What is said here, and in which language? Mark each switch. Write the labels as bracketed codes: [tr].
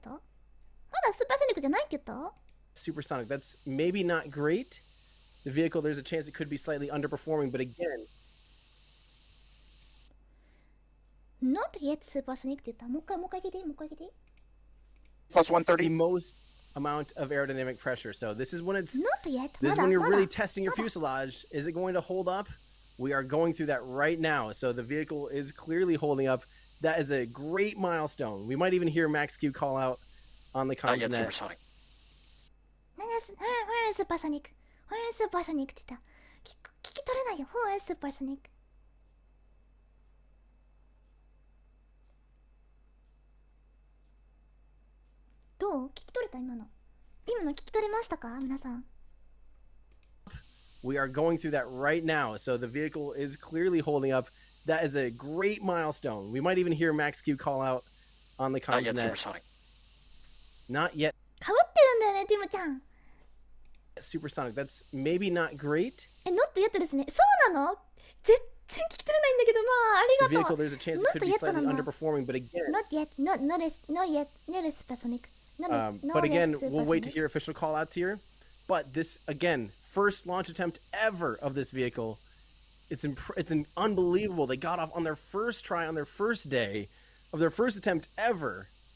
[ja] まだスーパーソニックじゃないって言った？ [en] Supersonic. That's maybe not great. The vehicle, there's a chance it could be slightly underperforming, but again. Not yet, supersonic [ja] って言った。もう一回聞いていい？ [en] Plus 130. The most amount of aerodynamic pressure. So this is when it's Not yet. This is when you're really testing your fuselage. Is it going to hold up? We are going through that right now. So the vehicle is clearly holding up. That is a great milestone. We might even hear Max Q call out on the comms net. Supersonic. Where is supersonic? Where is supersonic [ja] って言った。聞き取れないよ。 [en] Where is supersonic? [ja] どう？聞き取れた？今の聞き取れましたか皆さん。 [en] We are going through that right now. So the vehicle is clearly holding up. That is a great milestone. We might even hear Max Q call out on the comms net. Supersonic. Not yet. [ja] かぶってるんだよね、ティムちゃん。 [en] Supersonic. That's maybe not great. Not yet [ja] ですね。そうなの？全然聞き取れないんだけど、まあ、ありがとう。 [en] The vehicle, there's a chance it could be slightly underperforming, but again. Not yet. Not yet. Not supersonic. But again, we'll wait to hear official call-outs here. But this, again, first launch attempt ever of this vehicle. It's unbelievable. They got off on their first try on their first day of their first attempt ever.